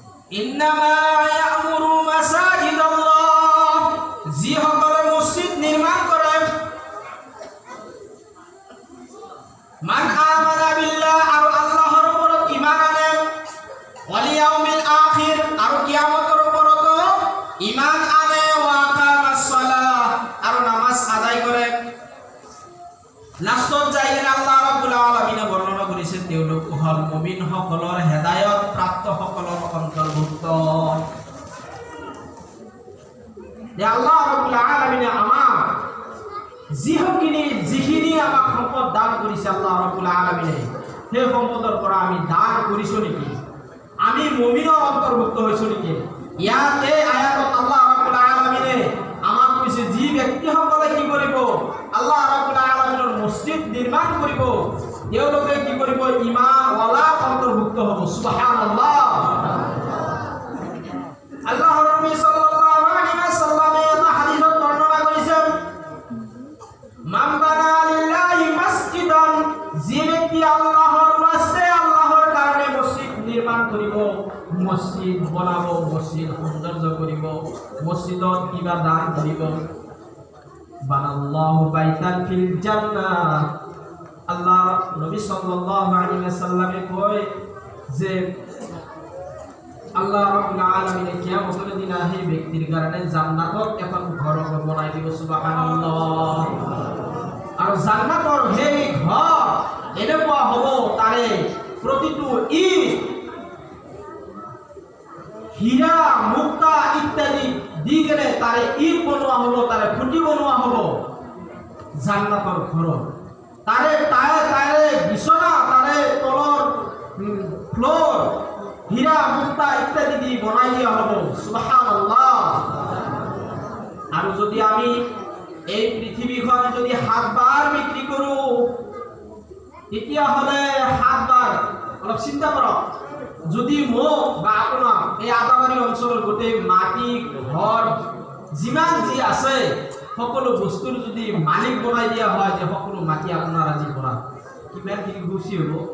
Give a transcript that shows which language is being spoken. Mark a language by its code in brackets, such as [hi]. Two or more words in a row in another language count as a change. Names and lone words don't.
[ar] إنما يعمر مساجد الله, [as] যিসকলে মছজিদ নিৰ্মাণ কৰে, [ar] من آمن بالله, [as] আৰু আল্লাহৰ ওপৰত ঈমান আনে, [ar] واليوم الآخر, [as] আৰু কিয়ামতৰ ওপৰত ঈমান আনে, [ar] وأقام الصلاة, [as] আৰু নামাজ আদায় কৰে। লাষ্টত যাই আল্লাহ ৰাব্বুল আলামিনে বৰ্ণনা কৰিছে তেওঁলোক হল মুমিন সকলৰ হেদায়ত প্ৰাপ্ত সকলৰ অন্তৰ্ভুক্ত। আল্লাহ ৰাব্বুল আলামিনে আমাক যিখিনি আমাক সম্পদ দান কৰিছে আল্লাহ ৰাব্বুল আলামিনে, সেই সম্পদৰ পৰা আমি দান কৰিছো নেকি? আমি মুমিনৰ অন্তৰ্ভুক্ত হৈছো নেকি? ইয়াতে আয়াতত আল্লাহ ৰাব্বুল আলামিনে আমাক কৈছে যি ব্যক্তিসকলে কি কৰিব, আল্লাহ ৰাব্বুল আলামিনৰ মছজিদ নিৰ্মাণ কৰিব, তেওঁলোকে কি কৰিব? ঈমান ওয়ালা অন্তৰ্ভুক্ত হ'ব। সুবহানাল্লাহ। আল্লাহৰ নবী সাল্লাল্লাহু আলাইহি ওয়াসাল্লামে এটা হাদিসত বৰ্ণনা কৰিছে, [ar] من بنى لله مسجدا, [as] যি ব্যক্তি আল্লাহৰ ৰাস্তাে আল্লাহৰ কাৰণে মছজিদ নিৰ্মাণ কৰিব, মছজিদ বনাব, মছজিদ সৌন্দৰ্য কৰিব, মছজিদত কিবা দান কৰিব, [ar] بنى الله بيتا في الجنة. [as] আল্লাহ নবী সাল্লাল্লাহু আলাইহি ওয়াসাল্লামে কয় যে আল্লাহ রাব্বুল আলামিনে [bn] কিয়ামতের দিন সেই ব্যক্তির কারণে [as] জান্নাতত এখন ঘর বনাই দিব। সুবহানাল্লাহ। আর জান্নাতর সেই ঘর এনেকুৱা হ'ব, তাৰে প্ৰতিটো ইট হীৰা মুক্তা ইত্যাদি দি কেনে তাৰে ইট বনোৱা হ'ব, তাৰে খুঁটি বনোৱা হ'ব জান্নাতৰ ঘৰত। তাৰে তাৰে বিছনা, তাৰে তলৰ ফ্লোর হীরা মুক্তা ইত্যাদি দি বনাই দিয়া হ'ব। সুবহানাল্লাহ। আৰু যদি আমি এই পৃথিৱীখন যদি 7 বাৰ বিক্ৰী কৰো, তেতিয়াহ'লে 7 বাৰ, অলপ চিন্তা কৰক, যদি মোক বা আপোনাক এই আদাবাৰী অঞ্চলৰ গোটেই মাটি ঘৰ যিমান যি আছে সকলো বস্তুৰ যদি মালিক বনাই দিয়া হয়, যে সকলো মাটি আপোনাৰ আজিৰ পৰা, কিমানখিনি খুচি হ'ব?